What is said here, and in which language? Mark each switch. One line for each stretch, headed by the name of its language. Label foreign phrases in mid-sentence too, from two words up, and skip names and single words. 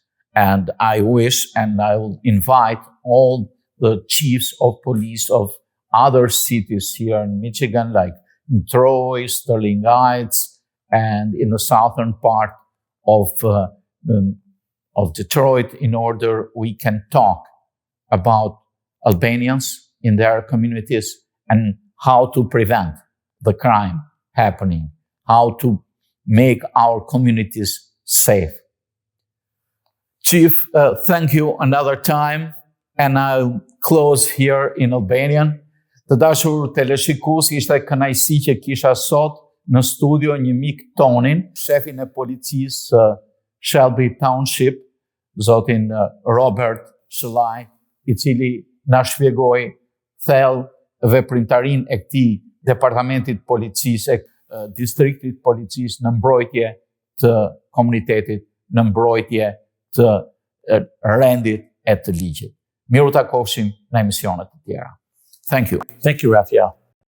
English: And I wish, and I will invite all the chiefs of police of other cities here in Michigan, like in Troy, Sterling Heights, and in the southern part of Detroit, in order we can talk about Albanians in their communities and how to prevent the crime happening, how to make our communities safe. Chief, thank you another time, and I'll close here in Albanian.
Albanian: Të dashur teleshikues, ishte kënaqësi që kisha sot në studio një mik tonin, shefin e policisë Shelby Township, zotin Bob Shalai, i cili na shpjegoi thellë veprimtarinë e këtij departamentit policisë, distriktit policisë në mbrojtje të komunitetit, në mbrojtje të rendit e të ligjit. Miru takofshim në emisionet të tjera.
English: Thank you. Thank you, Raphael.